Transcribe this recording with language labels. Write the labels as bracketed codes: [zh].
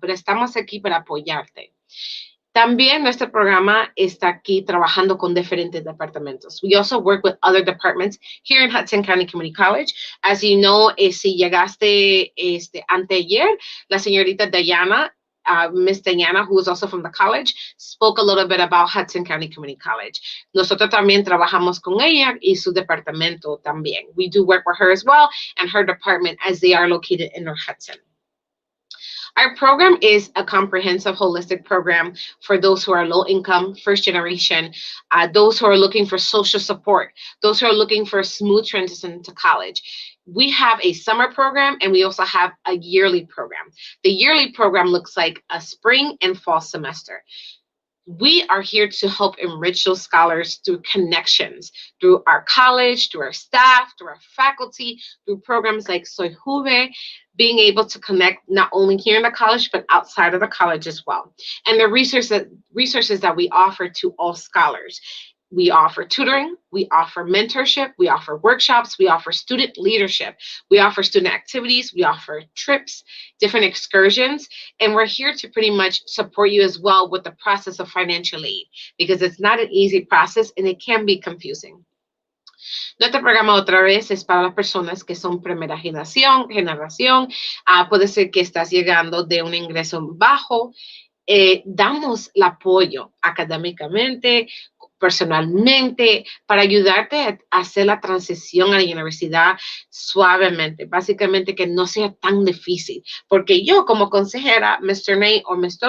[es] Pero estamos aquí para apoyarte. También nuestro programa está aquí trabajando con diferentes departamentos. [en] We also work with other departments here in Hudson County Community College. As you know, [es] si llegaste anteayer, la señorita Diana, [en] Miss Diana, who is also from the college, spoke a little bit about Hudson County Community College. [es] Nosotros también trabajamos con ella y su departamento también. [en] We do work with her as well and her department as they are located in North Hudson. Our program is a comprehensive, holistic program for those who are low income, first generation, those who are looking for social support, those who are looking for a smooth transition to college. We have a summer program and we also have a yearly program. The yearly program looks like a spring and fall semester. We are here to help enrich those scholars through connections, through our college, through our staff, through our faculty, through programs like Soy Juve, being able to connect not only here in the college, but outside of the college as well. And the resources that we offer to all scholars. We offer tutoring, we offer mentorship, we offer workshops, we offer student leadership, we offer student activities, we offer trips, different excursions, and we're here to pretty much support you as well with the process of financial aid, because it's not an easy process and it can be confusing. [es] Nuestro programa otra vez es para las personas que son primera generación. Puede ser que estás llegando de un ingreso bajo. Damos el apoyo académicamente, personalmente, para ayudarte a hacer la transición a la universidad suavemente, básicamente que no sea tan difícil, porque yo como consejera, Mr. Nate o Mr.